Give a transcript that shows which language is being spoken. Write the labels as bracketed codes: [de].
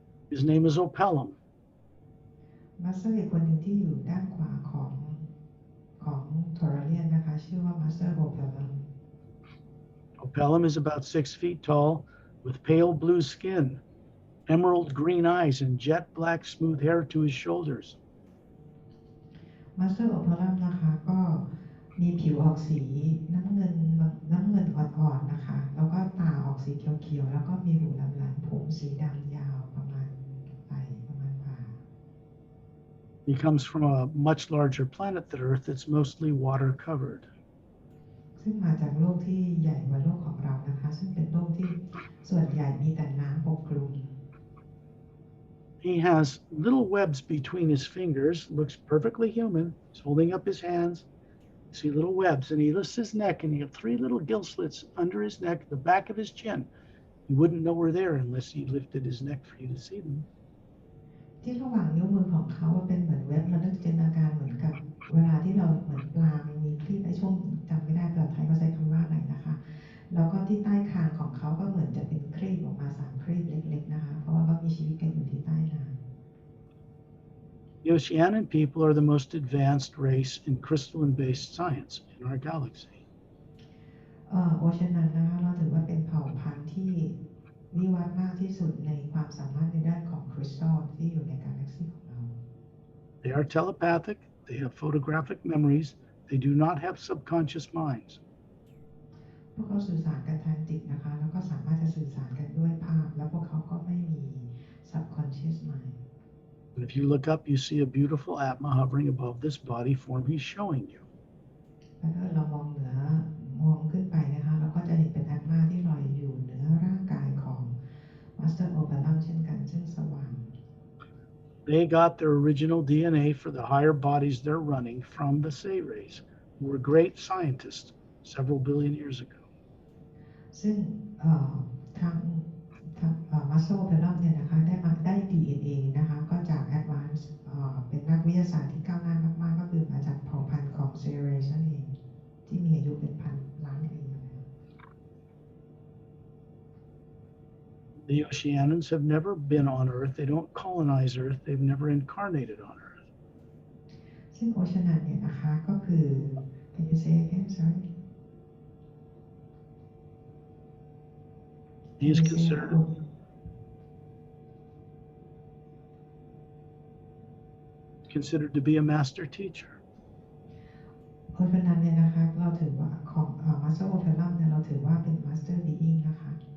[en] His name is Opelum. [th] มาสเตอร์อีกคนหนึ่งที่อยู่ด้านขวาของทอร์เรียนนะคะชื่อว่ามาสเตอร์โอเปลัม [en] Opelum is about 6 feet tall with pale blue skin, emerald green eyes, and jet black smooth hair to his shoulders. [th] มาสเตอร์โอเปลัมนะคะก็มีผิวออกสีน้ำเงินอ่อนๆนะคะแล้วก็ตาออกสีเขียวๆแล้วก็มีหูหลำๆผมสีดำยาวประมาณไหล่ประมาณบ่า [en] He comes from a much larger planet than Earth that's mostly water covered. [th] ซึ่งมาจากโลกที่ใหญ่กว่าโลกของเรานะคะซึ่งเป็นโลกที่ส่วนใหญ่มีแต่น้ำปกคลุม [en] He has little webs between his fingers, looks perfectly human. He's holding up his hands. You see little webs, and he lifts his neck, and he has 3 little gill slits under his neck, the back of his chin. You wouldn't know we're there unless he lifted his neck for you to see them. [th] ที่ระหว่างนิ้วมือของเขาเป็นเหมือนเว็บระลึกจินตนาการเหมือนกับเวลาที่เราเหมือนปลามีครีบในช่วงจำไม่ได้ภาษาไทยเขาใช้คำว่าอะไรนะคะแล้วก็ที่ใต้คางของเขาก็เหมือนจะเป็นครีบออกมา3 ครีบเล็กๆนะคะเพราะว่าเขามีชีวิตกันอยู่ที่ใต้น้ำ [en] The Oceanic people are the most advanced race in crystalline-based science in our galaxy. [th] โอเชียนันนะคะเราถือว่าเป็นเผ่าพันธุ์ที่วิวัฒน์มากที่สุดในความสามารถในด้านของคริสตัลที่อยู่ในกาแล็กซีของเรา [en] They are telepathic, they have photographic memories, they do not have subconscious minds. [th] พวกเขาสื่อสารกันทางจิตนะคะแล้วก็สามารถจะสื่อสารกันด้วยภาพแล้วพวกเขาก็ไม่มี subconscious mind. [en] And if you look up, you see a beautiful Atma hovering above this body form he's showing you. [th] แล้วถ้าเรามองขึ้นไปนะคะเราก็จะเห็นเป็นแอตมาที่ลอยอยู่เหนือร่างกายของมาสเตอร์โอเปลัมเช่นกันซึ่งสว่าง [en] They got their original DNA for the higher bodies they're running from the Say race, who were great scientists several billion years ago. [th] ซึ่งทางมาสเตอร์โอเปลัมเนี่ยนะคะได้ DNA นะคะก็จากแอดวานซ์เป็นนักวิทยาศาสตร์ที่ก้าวหน้ามากๆก็คือมาจากเผ่าพันธุ์ของเซเรสนั่นเองที่มีอายุเป็นพันล้านปี [en] The Oceanians have never been on Earth. They don't colonize Earth. They've never incarnated on Earth. [th] ซึ่งโอเชียนันเนี่ยนะคะก็คือ Can you say again? [en] Sorry. He is considered to be a master teacher. [th] โอเชียนันเนี่ยนะคะเราถือว่าของมาสเตอร์โอเปลัมเนี่ยเราถือว่าเป็นมาสเตอร์บีอิงนะคะ